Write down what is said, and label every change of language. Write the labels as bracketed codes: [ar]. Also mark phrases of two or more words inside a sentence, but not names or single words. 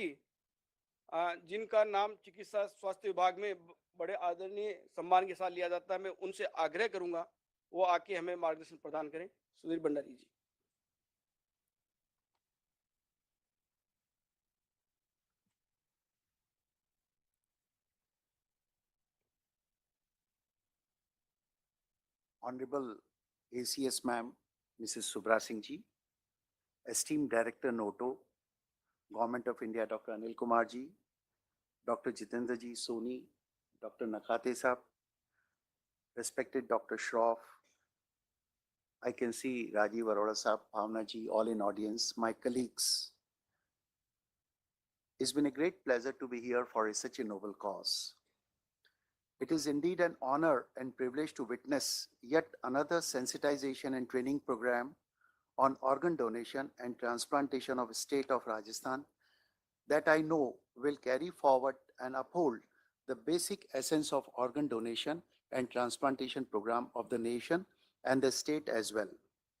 [hi] जिनका नाम चिकित्सा स्वास्थ्य विभाग में बड़े आदरणीय सम्मान के साथ लिया जाता है, मैं उनसे आग्रह करूंगा वो आके हमें मार्गदर्शन प्रदान करें. सुधीर भंडारी जी. [en] Honorable ACS Ma'am, Mrs. Subra Singh Ji, esteemed Director NOTO, Government of India, Dr. Anil Kumar Ji, Dr. Jitendra Ji Soni, Dr. Nakhate Saab, respected Dr. Shroff, I can see Rajiv Arora Saab, Bhavna Ji, all in audience, my colleagues. It's been a great pleasure to be here for such a noble cause. It is indeed an honor and privilege to witness yet another sensitization and training program on organ donation and transplantation of the state of Rajasthan that I know will carry forward and uphold the basic essence of organ donation and transplantation program of the nation and the state as well.